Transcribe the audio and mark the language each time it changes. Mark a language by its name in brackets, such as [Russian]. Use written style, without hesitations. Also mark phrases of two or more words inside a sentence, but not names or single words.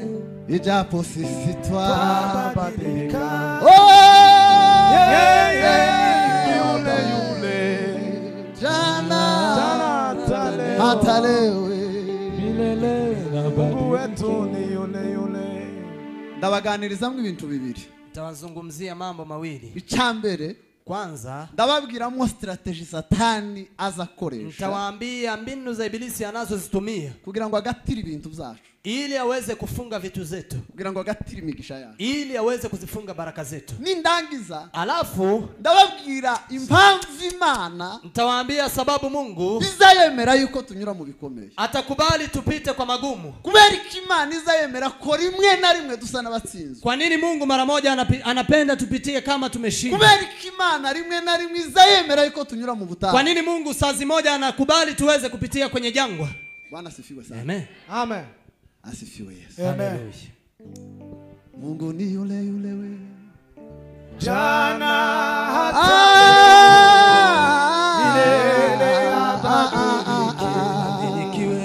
[Swahili] ijapo sisi twabadilika. Yule yule, jana hata leo, milele Mungu wetu ni yule yule. [Kinyarwanda] Ndabaganirizamwe ibintu bibiri. [Swahili] Tawazungumzia mambo mawili. [Kinyarwanda] Icyambere, [Swahili] Kwanza, [Kinyarwanda] ndababwiramo strategy Satani azakoresha, [Swahili] nitawaambia mbinu za ibilisi anazozitumia [Kinyarwanda] kugira ngo agatire ibintu byacu, [Swahili] ili aweze kufunga vitu zetu, [Kinyarwanda] kugira ngo agatire imigisha yacu, [Swahili] ili aweze kuzifunga baraka zetu. [Kinyarwanda] nindangiza [Swahili] Alafu [Kinyarwanda] ndababwira impamvu Imana [Swahili] nitawaambia sababu Mungu [Kinyarwanda] izayemera yuko tunyura mu bikomeye, [Swahili] atakubali tupite kwa magumu. [Kinyarwanda] kubera ko Imana izayemera ko rimwe na rimwe dusa n'abatsinzwe. [Swahili] Kwa nini Mungu mara moja anapenda tupitie kama tumeshinda? [Kinyarwanda] Kubera ko Imana rimwe na rimwe izayemera yuko tunyura mu butayu. [Swahili] Kwa nini Mungu saa moja anakubali tuweze kupitia kwenye jangwa? Bwana asifiwe sana. Amen. Amen. Asifiwe Yesu. Amen. Mungu ni yule yule we, jana hata milele abadilikiwe.